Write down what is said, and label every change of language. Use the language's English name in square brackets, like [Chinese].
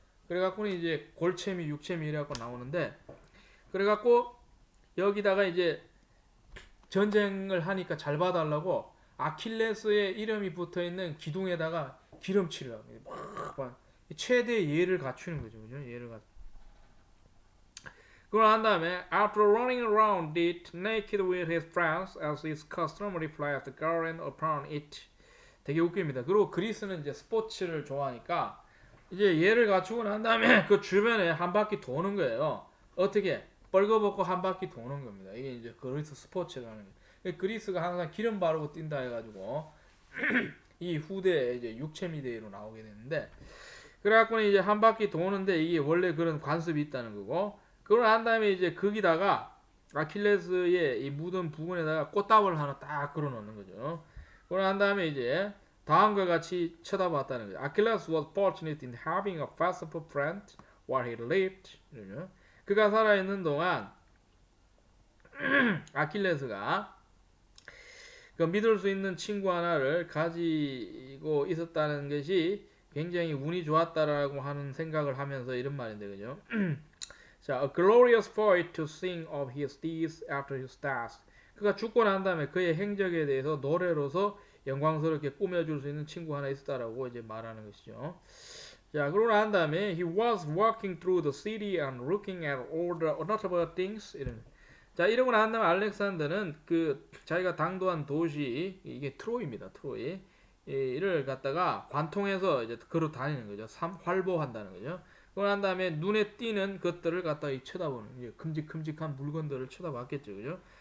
[Korean] 그래갖고는 이제 골체미, 육체미 이래갖고 나오는데 그래갖고 여기다가 이제 전쟁을 하니까 잘 봐달라고 아킬레스의 이름이 붙어 있는 기둥에다가 기름칠을 합니다. 막 최대 예를 갖추는 거죠, 그죠? 예를 갖. 그걸 한 다음에 [English] after running around it naked with his friends as his custom reflects the garland upon it. [Korean] 되게 웃깁니다. 그리고 그리스는 이제 스포츠를 좋아하니까 이제 얘를 갖추고 난 다음에 그 주변에 한 바퀴 도는 거예요. 어떻게? 벌거벗고 한 바퀴 도는 겁니다. 이게 이제 그리스 스포츠라는 거예요. 그리스가 항상 기름 바르고 뛴다 해가지고 이 후대에 이제 6,000미대로 나오게 되는데 그래갖고는 이제 한 바퀴 도는데 이게 원래 그런 관습이 있다는 거고 그걸 한 다음에 이제 거기다가 아킬레스의 이 묻은 부분에다가 꽃다발을 하나 딱 걸어 놓는 거죠. 그걸 한 다음에 이제 다음과 같이 쳐다봤다는 거죠. [English] Achilles was fortunate in having a faithful friend while he lived. [Korean] 그가 살아있는 동안 아킬레스가 그 믿을 수 있는 친구 하나를 가지고 있었다는 것이 굉장히 운이 좋았다라고 하는 생각을 하면서 이런 말인데 그죠? [English] 자, a glorious poet to sing of his deeds after his death. [Korean] 그가 죽고 난 다음에 그의 행적에 대해서 노래로서 영광스럽게 꾸며줄 수 있는 친구 하나 있었다라고 이제 말하는 것이죠. 자, 그러고 난 다음에 [English] he was walking through the city and looking at all the notable things. [Korean] 이런. 자, 이러고 난 다음에 알렉산더는 그 자기가 당도한 도시 이게 트로이입니다. 트로이. 이를 갖다가 관통해서 이제 걸어 다니는 거죠. 활보한다는 거죠. 그러고 난 다음에 눈에 띄는 것들을 갖다가 쳐다보는 이제 큼직큼직한 물건들을 쳐다봤겠죠. 그죠?